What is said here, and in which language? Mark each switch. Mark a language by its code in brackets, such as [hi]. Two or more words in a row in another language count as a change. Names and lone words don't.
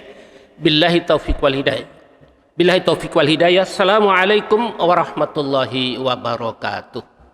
[ar] بالله التوفيق والهداية. بالله التوفيق والهداية. السلام عليكم ورحمة الله وبركاته.